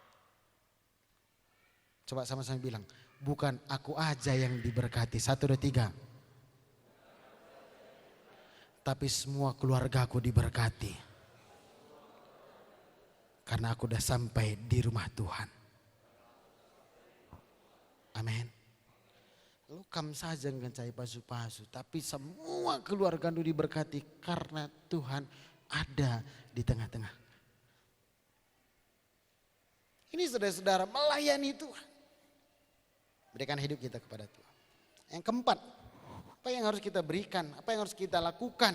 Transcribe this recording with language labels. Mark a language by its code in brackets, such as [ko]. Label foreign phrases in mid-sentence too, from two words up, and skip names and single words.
[id] Coba sama-sama bilang, bukan aku aja yang diberkati. 1, 2, 3. Tapi semua keluargaku diberkati. Karena aku udah sampai di rumah Tuhan. Amin. [btx] Lukam saja ngencai pasu-pasu. [id] Tapi semua keluargamu diberkati karena Tuhan ada di tengah-tengah. Ini saudara-saudara melayani Tuhan. Berikan hidup kita kepada Tuhan. Yang keempat, apa yang harus kita berikan, apa yang harus kita lakukan.